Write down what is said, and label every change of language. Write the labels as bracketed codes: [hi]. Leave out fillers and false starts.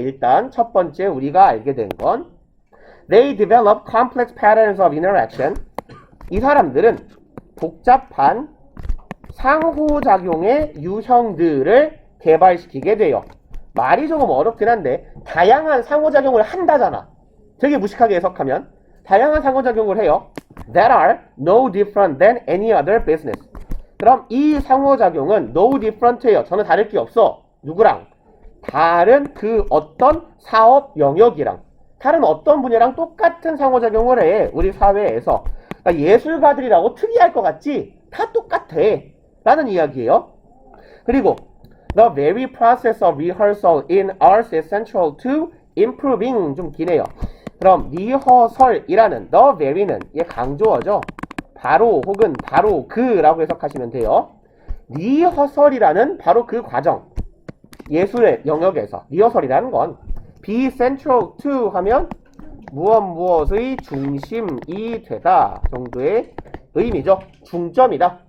[ko] 일단 첫 번째 우리가 알게 된 건 [en] They develop complex patterns of interaction. [ko] 이 사람들은 복잡한 상호작용의 유형들을 개발시키게 돼요. 말이 조금 어렵긴 한데 다양한 상호작용을 한다잖아. 되게 무식하게 해석하면 다양한 상호작용을 해요. [en] That are no different than any other business. [ko] 그럼 이 상호작용은 [en] no different [ko] 예요. 저는 다를 게 없어. 누구랑? 다른 그 어떤 사업 영역이랑, 다른 어떤 분야랑 똑같은 상호작용을 해. 우리 사회에서. 그러니까 예술가들이라고 특이할 것 같지? 다 똑같아. 라는 이야기예요. 그리고 [en] The very process of rehearsal in arts is central to improving. [ko] 좀 기네요. 그럼 리허설이라는 [en] the very [ko] 는 얘 강조어죠. 바로 혹은 바로 그라고 해석하시면 돼요. 리허설이라는 바로 그 과정. 예술의 영역에서 리허설이라는 건 [en] be central to [ko] 하면 무엇의 중심이 되다 정도의 의미죠. 중점이다.